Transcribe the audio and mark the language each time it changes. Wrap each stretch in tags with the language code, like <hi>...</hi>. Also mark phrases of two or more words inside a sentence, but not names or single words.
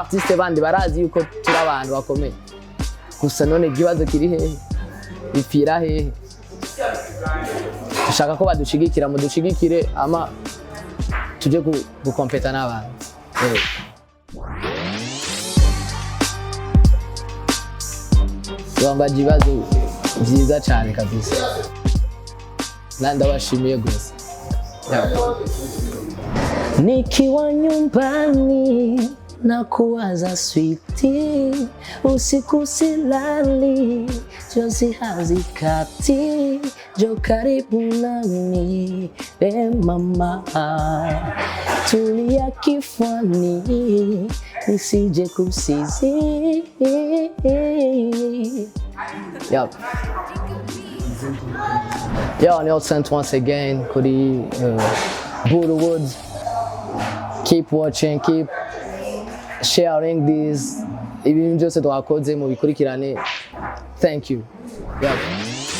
<rn>artiste bandi barazi yuko turi abantu bakomeye gusa none ikibazo kiri hehe bipfira hehe dushaka ko badushigikira mudushigikire ama tuje gukompeta n'abantu Wambaje ibibazo byiza cyane kabisa ndabashimiye gusa</rn> <sw>nikiwa nyumbani na kuwaza switi usiku silali jozi hazikati jo karibu nami mama tulia kifwani nisije kusizi</sw> <en>Yo, Nelson once again, Kuri Buddha Woods. Keep watching, keep sharing this.</en> <rn>Ibintu byose twakoze mu bikurikirane.</rn> <en>Thank you. Yeah.</en>